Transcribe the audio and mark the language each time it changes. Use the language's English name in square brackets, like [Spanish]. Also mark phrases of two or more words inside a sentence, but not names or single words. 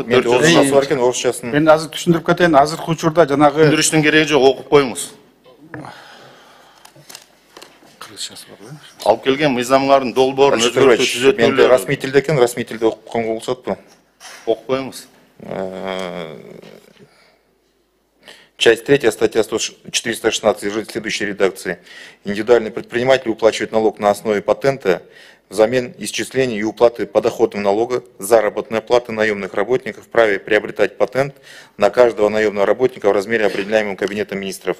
[Kyrgyz] Мен орусчасы бар экен, орусчасын. Мен азыр түшүндүрүп кетейин, азыркы учурда жанагы Түшүндүрүштүн кереги жок, окуп коюңуз. Алып келген мыйзамдардын долбоорун өзгөртүү түзөтүүлөр. Менде расмий тилде экен, расмий тилде окуганга болсотпу? Окуп коюңуз. [Russian] Часть 3, статья 416, следующей редакции. Индивидуальный предприниматель уплачивает налог на основе патента взамен исчисления и уплаты подоходного налога, заработной платы наемных работников вправе приобретать патент на каждого наемного работника в размере, определяемом Кабинетом министров.